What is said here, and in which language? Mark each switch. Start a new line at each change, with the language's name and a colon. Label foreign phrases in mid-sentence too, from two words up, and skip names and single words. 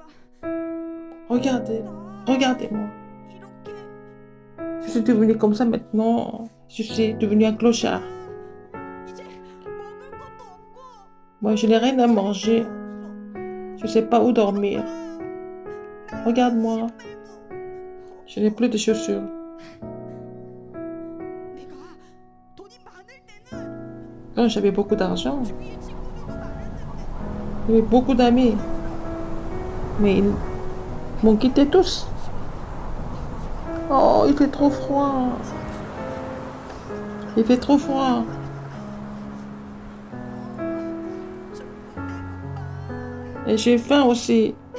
French: regardez, regardez-moi.
Korean: 이렇게
French: Je suis devenue comme ça maintenant. Je suis devenue un clochard.
Korean: 이제 먹을 것도 없고
French: Moi, je n'ai rien à manger. Je ne sais pas où dormir. Regarde-moi. Je n'ai plus de chaussures.
Korean: 내가 돈이 많을 때는
French: Quand j'avais beaucoup d'argent,
Korean: 주위에 친구들도 많았는데
French: j'avais beaucoup d'amis. Mais ils m'ont quitté tous. Oh, il fait trop froid. Il fait trop froid. Et j'ai faim aussi.